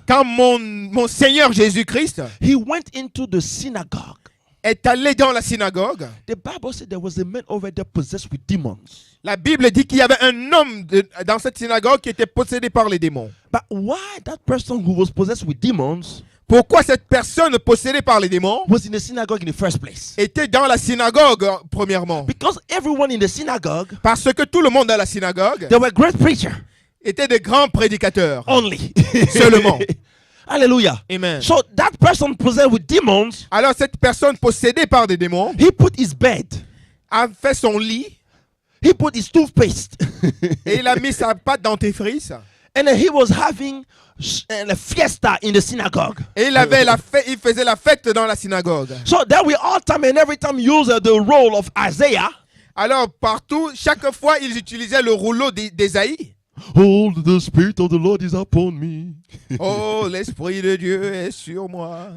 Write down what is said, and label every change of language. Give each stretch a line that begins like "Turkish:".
French: quand mon Seigneur Jésus-Christ
English: he went into the synagogue.
French: est allé dans la synagogue,
English: The Bible said there was a man over there possessed with demons.
French: la Bible dit qu'il y avait un homme dans cette synagogue qui était possédé par les démons.
English: But why that person who was possessed with demons
French: Pourquoi cette personne possédée par les démons
English: was in the synagogue in the first place?
French: était dans la synagogue, premièrement?
English: Because everyone in the synagogue,
French: Parce que tout le monde dans la synagogue
English: they were great preachers
French: était de grands prédicateurs.
English: only.
French: Seulement.
English: Hallelujah. Amen. So that person possessed with demons,
French: Alors cette personne possédée par des démons
English: he put his bed,
French: a fait son lit
English: he put his toothpaste,
French: et il a mis sa pâte dentifrice
English: and then he was having a fiesta in the synagogue.
French: et il faisait la fête dans la synagogue.
English: So that we all time and every time use the role of Isaiah.
French: Alors partout, chaque fois, ils utilisaient le rouleau d'Ésaïe.
English: Oh, the Spirit of the Lord is upon me.
French: Oh, l'Esprit de Dieu est sur moi.